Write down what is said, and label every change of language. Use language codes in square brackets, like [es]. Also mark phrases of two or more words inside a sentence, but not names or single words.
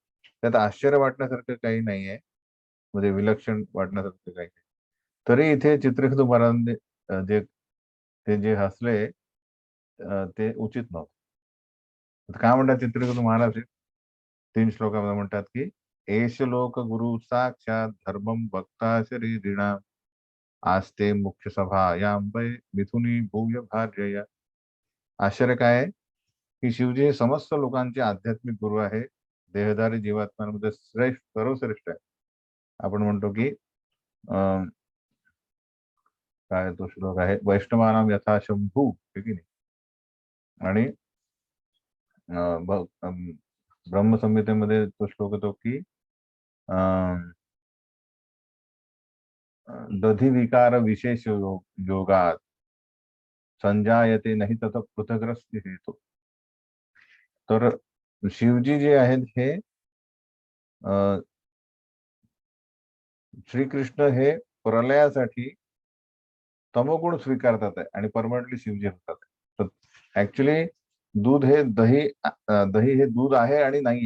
[mr] त्यात आश्चर्य वाटण्यासारखं काही नाहीये, म्हणजे विलक्षण वाटण्यासारखं काही नाही. तरी इथे चित्रकेतू महाराजांनी जे हसले ते उचित नव्हतं. काय म्हणतात चित्रकेतू महाराज? 3 श्लोकामध्ये म्हणतात की [sa] एष लोक गुरु साक्षात धर्मम भक्ता शरीरिणा आस्ते मुख्य सभायां वै मिथुनी भूय भार्यया. [mr] आश्चर्य काय आहे की शिवजी हे समस्त लोकांचे आध्यात्मिक गुरु आहे, देहधारी जीवात्म्यांमध्ये सर्वश्रेष्ठ आहे. आपण म्हणतो की काय तो श्लोक आहे, [sa] वैष्णवानाम यथा शंभू, [mr] हे की नाही? आणि ब्रह्मसंहितेमध्ये तो श्लोक येतो की [sa] दधी विकार विशेष योगात संजायते नाही तथ पृथग्रस्त हेतु. [mr] तर शिवजी जे आहेत हे श्रीकृष्ण हे प्रलयासाठी तमोगुण स्वीकारतात आहे आणि परमनंटली शिवजी होतात. तर ऍक्च्युली दूध हे दही हे दूध आहे आणि नाहीये.